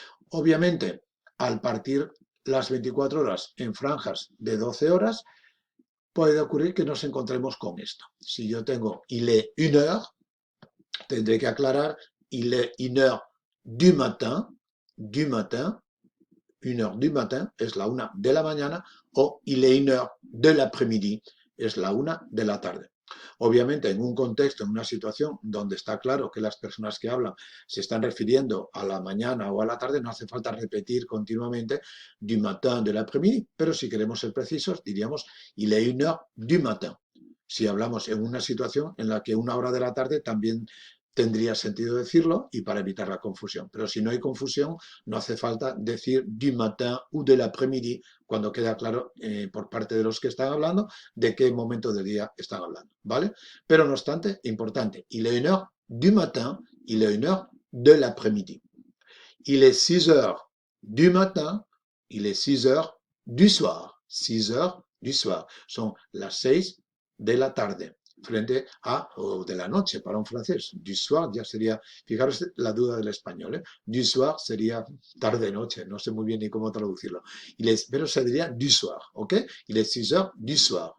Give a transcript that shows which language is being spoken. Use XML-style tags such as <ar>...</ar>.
<es>Obviamente, al partir las 24 horas en franjas de 12 horas, puede ocurrir que nos encontremos con esto. Si yo tengo</es> <fr>il est 1 heure,</fr> <es>tendré que aclarar</es> <fr>il est 1 heure du matin, 1 heure du matin</fr> <es>es la 1 de la mañana, o</es> <fr>il est 1 heure de l'après-midi</fr> <es>es la 1 de la tarde. Obviamente, en un contexto, en una situación donde está claro que las personas que hablan se están refiriendo a la mañana o a la tarde, no hace falta repetir continuamente</es> <fr>du matin, de l'après-midi,</fr> <es>pero si queremos ser precisos, diríamos</es> <fr>il est 1 heure du matin.</fr> <es>Si hablamos en una situación en la que 1 hora de la tarde también tendría sentido decirlo y para evitar la confusión. Pero si no hay confusión, no hace falta decir</es> <fr>du matin ou de l'après-midi</fr> <es>cuando queda claro por parte de los que están hablando de qué momento del día están hablando, ¿vale? Pero no obstante, importante,</es> <fr>il est 1 heure du matin, il est 1 heure de l'après-midi. Il est 6 heures du matin, il est 6 heures du soir. 6 heures du soir.</fr> <es>Son las 6 de la tarde frente a, o de la noche para un francés.</es> <fr>Du soir</fr> <es>ya sería, fijaros la duda del español, ¿eh? Du soir sería tarde-noche, no sé muy bien ni cómo traducirlo. Pero se diría du soir, ¿ok?</es> <fr>Il est 6 heures du soir.</fr>